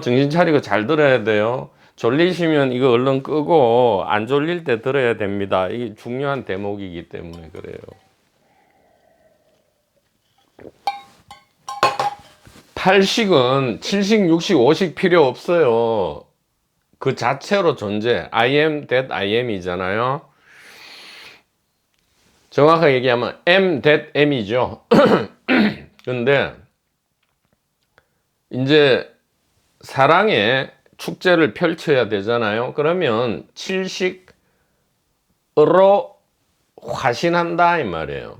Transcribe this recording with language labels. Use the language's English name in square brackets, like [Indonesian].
[Korean] 정신 차리고 잘 들어야 돼요. 졸리시면 이거 얼른 끄고 안 졸릴 때 들어야 됩니다. 이게 중요한 대목이기 때문에 그래요. 8식은 7식, 6식, 5식 필요 없어요. 그 자체로 존재. [English] I am that I am [Korean] 이잖아요. 정확하게 얘기하면 am that am이죠. 근데 이제 사랑의 축제를 펼쳐야 되잖아요. 그러면 7식으로 화신한다 이 말이에요.